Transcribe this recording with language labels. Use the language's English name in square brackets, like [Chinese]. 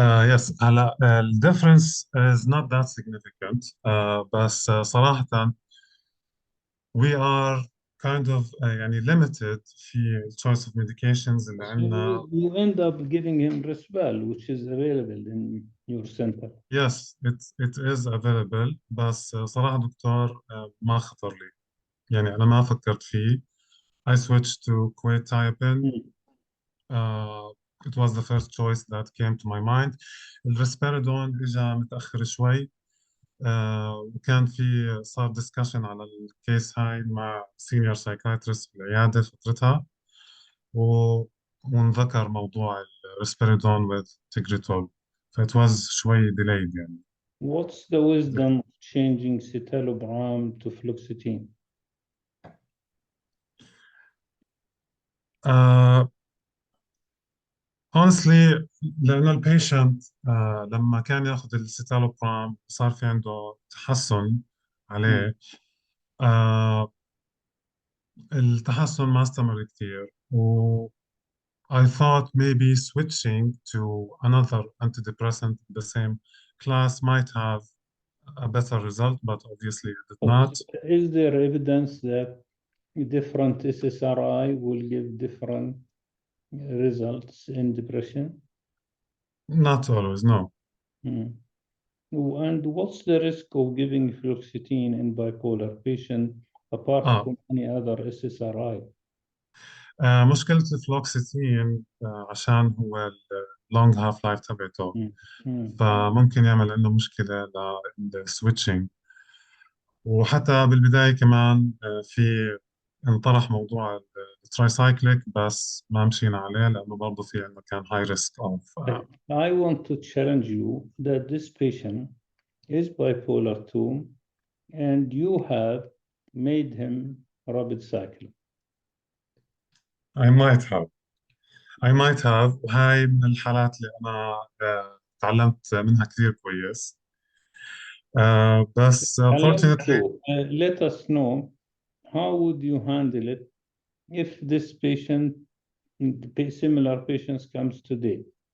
[English] Yes, [Arabic] هلا [English] the difference is not that significant. بس صراحة we are kind of يعني limited في choice of medications اللي عندنا. You end up giving him Risperdal, which is available in your center. Yes, it is available. [Arabic] بس صراحة دكتور ما خطر لي، يعني أنا ما فكرت فيه. [English] I switched to quetiapine. It was the first choice that came to my mind. [Arabic] الريسبيرادون إجا متأخر شوي. وكان في صار ديسكشن على الكيس هاي مع سينيور سايكايترست في العيادة فترتها، ونذكر موضوع الريسبيرادون with تجريتول، فإت واز شوي delayed يعني. [English] What's the wisdom of changing citalopram to fluoxetine? [Arabic] honestly لأنه البيشنت لما كان ياخذ السيتالوبرام صار في عنده تحسن عليه. التحسن ما استمر كثير، [English] و I thought maybe switching to another antidepressant in the same class might have a better result, but obviously it did not. Is there evidence that different SSRI will give different results in depression? Not always, no. And what's the risk of giving fluoxetine in bipolar patient apart from any other SSRI? [Arabic] مشكلة الفلوكسيتين عشان هو اللونج هاف لايف تبعته، فممكن يعمل عنده مشكلة للسويتشنج. وحتى بالبداية كمان في انطرح موضوع الترايسايكليك بس ما مشينا عليه لأنه برضه في عندنا كان [English] high risk of I want to challenge you that this patient is bipolar 2 and you have made him rapid cycling. I might have [Arabic] وهاي من الحالات اللي أنا تعلمت منها كثير كويس. [English] بس unfortunately let us know how would you handle it if this patient, similar patients comes today.